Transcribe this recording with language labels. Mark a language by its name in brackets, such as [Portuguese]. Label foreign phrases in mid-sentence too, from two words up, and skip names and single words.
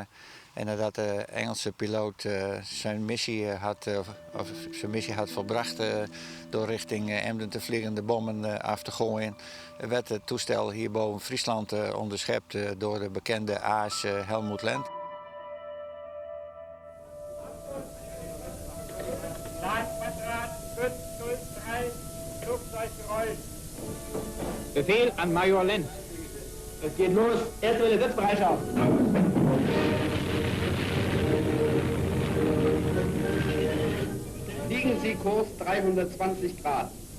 [Dutch] En nadat de Engelse piloot zijn missie had volbracht door richting Emden te vliegen, de bommen af te gooien, werd het toestel hier boven Friesland onderschept door de bekende aas Helmut Lent. [German] Befehl an Major Lent. Es geht los. Erste Welle, Sitzbereitschaft. Liegen Sie Kurs 320 Grad.